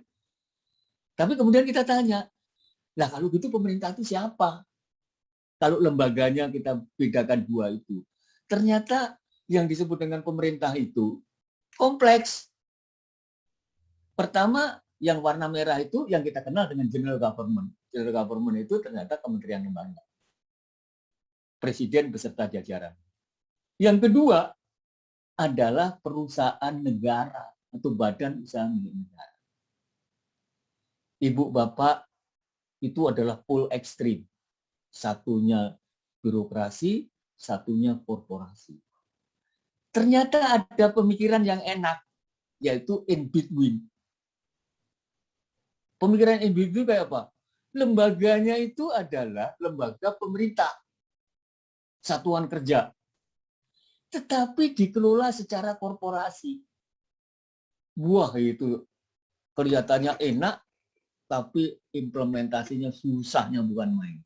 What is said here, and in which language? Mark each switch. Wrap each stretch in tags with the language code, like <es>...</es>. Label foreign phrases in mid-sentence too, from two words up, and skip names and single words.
<id>Tapi kemudian kita tanya, lah kalau gitu pemerintah itu siapa? Kalau lembaganya kita bedakan dua itu. Ternyata yang disebut dengan pemerintah itu kompleks. Pertama, yang warna merah itu yang kita kenal dengan</id> <en>general government. General government</en> <id>itu ternyata kementerian lembaga. Presiden beserta jajaran. Yang kedua adalah perusahaan negara atau badan usaha milik negara. Ibu Bapak itu adalah full ekstrim. Satunya birokrasi, satunya korporasi. Ternyata ada pemikiran yang enak, yaitu</id> <en>in between.</en> <id>Pemikiran</id> <en>in between</en> <id>kayak apa? Lembaganya itu adalah lembaga pemerintah, satuan kerja. Tetapi dikelola secara korporasi. Wah, itu kelihatannya enak, tapi implementasinya susahnya bukan main.</id>